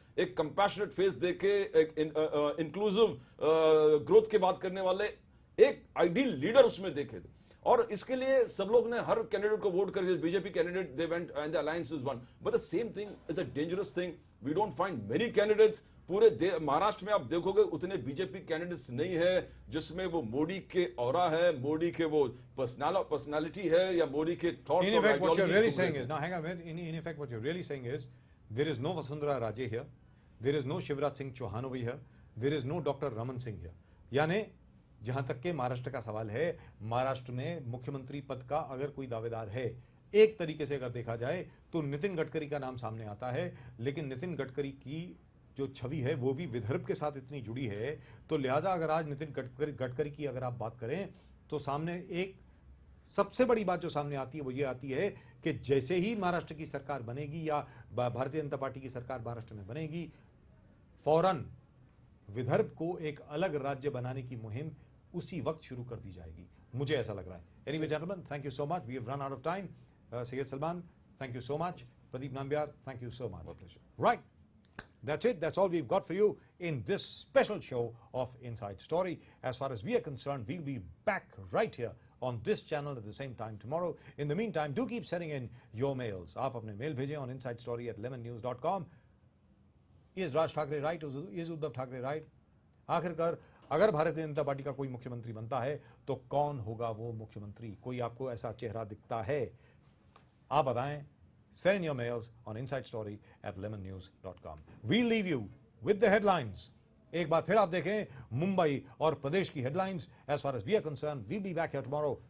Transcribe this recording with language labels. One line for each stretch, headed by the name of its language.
Hindi: एक compassionate face देके, एक इंक्लूसिव ग्रोथ की बात करने वाले एक आइडियल लीडर उसमें देखे थे, और इसके लिए सब लोग ने हर कैंडिडेट को वोट करके, BJP candidate
English: They went and the alliance is one, but the same thing is a dangerous thing. We don't find many candidates
Hindi: पूरे महाराष्ट्र में आप देखोगे उतने बीजेपी कैंडिडेट्स नहीं है जिसमें वो मोदी के ऑरा है, मोदी के वो पर्सनालिटी है या मोदी के thoughts
English: In effect, what you're really saying is, now hang on, in effect, what you're really saying is, there is no Vasundhara Raje here, there is no Shivraj Singh Chauhan over here, there is no Dr. Raman Singh here.
Hindi: यानी जहां तक के महाराष्ट्र का सवाल है, महाराष्ट्र में मुख्यमंत्री पद का अगर कोई दावेदार है, एक तरीके से अगर देखा जाए तो नितिन गडकरी का नाम सामने आता है, लेकिन नितिन गडकरी की जो छवि है वो भी विदर्भ के साथ इतनी जुड़ी है, तो लिहाजा अगर आज नितिन गडकरी की अगर आप बात करें तो सामने एक सबसे बड़ी बात जो सामने आती है वो ये आती है कि जैसे ही महाराष्ट्र की सरकार बनेगी या भारतीय जनता पार्टी की सरकार महाराष्ट्र में बनेगी, फौरन विदर्भ को एक अलग राज्य बनाने की मुहिम उसी वक्त शुरू कर दी जाएगी, मुझे ऐसा लग रहा है.
English: Anyway gentleman, thank you so much. We have run out of time. Syed Salman, thank you so much. Pradeep Nambiar, thank you so much. My pleasure. Right. That's it. That's all we've got for you in this special show of Inside Story. As far as we are concerned, we'll be back right here on this channel at the same time tomorrow. In the meantime, do keep sending in your mails.
Hindi: आप अपने mail भेजें on insidestory@lemonnews.com.
English: Is Raj Thackeray right? Is Uddhav Thackeray right?
Hindi: आखिरकार अगर Bharatiya Janata party का कोई मुख्यमंत्री बनता है तो कौन होगा वो मुख्यमंत्री? कोई आपको ऐसा चेहरा दिखता है? आप बताएं.
English: Send in your mails on insidestory@lemonnews.com. We'll leave you with the headlines.
Hindi: एक बार फिर आप देखें मुंबई और प्रदेश की
English: headlines. As far as we are concerned, we'll be back here tomorrow.